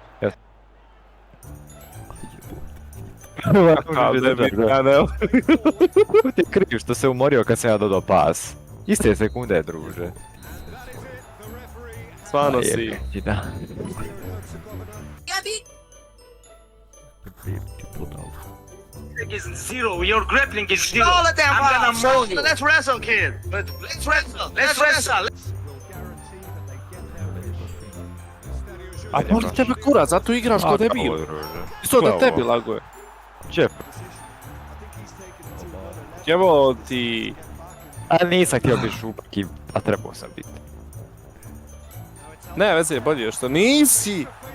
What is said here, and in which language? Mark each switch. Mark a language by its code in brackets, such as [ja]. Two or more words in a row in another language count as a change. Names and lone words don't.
[hr] Kakav debil, ja ne. Ti kriv što se umorio kad sam ja dodao pas. Iste sekunde, druže. Stvarno si. Da. Ti podao. [en] Is zero. Your grappling is zero. All of them I'm gonna balls. mow you. Let's wrestle, kid. Let's wrestle. Let's wrestle. [hr] A boli tebe kurac, zato igraš ko debil. Isto da tebi laguje. Čep. Evo ti. A nisam htio biti šupak, a trebao sam biti. Ne, veze je bolje što nisi.